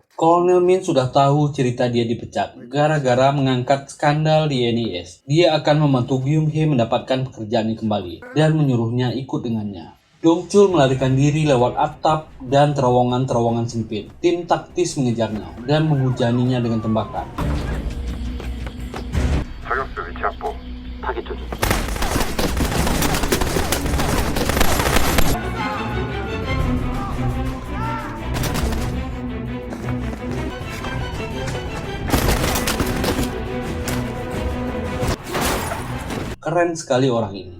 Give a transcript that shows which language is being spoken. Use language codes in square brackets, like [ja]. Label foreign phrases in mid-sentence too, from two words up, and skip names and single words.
[id] Kolonel Min sudah tahu cerita dia dipecat gara-gara mengangkat skandal di NIS. Dia akan membantu Gyung Hee mendapatkan pekerjaannya kembali dan menyuruhnya ikut dengannya. Dong Chul melarikan diri lewat atap dan terowongan-terowongan sempit. Tim taktis mengejarnya dan menghujaninya dengan tembakan. [ko] 저격수 위치 확보. 타깃 조준. [id] Keren sekali orang ini.